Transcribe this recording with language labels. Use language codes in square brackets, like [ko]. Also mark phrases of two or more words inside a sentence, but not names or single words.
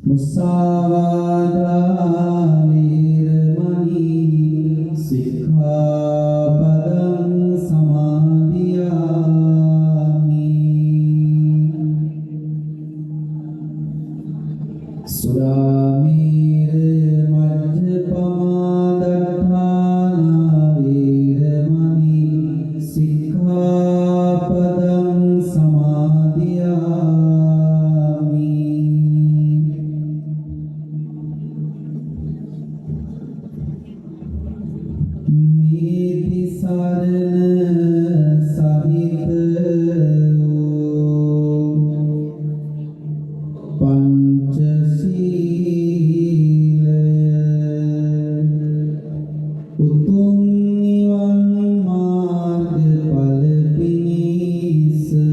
[pi] මුසාවාදා වේරමණී සික්ඛාපදං සමාදියාමි සුරාමේරය මජ්ජපමා දට්ඨානා වේරමණී සික්ඛාපදං [si] සමාදියාමි නීති සරණ සහිත පංචශීලය උතුම් නිවන් මාර්ගඵල පිණිස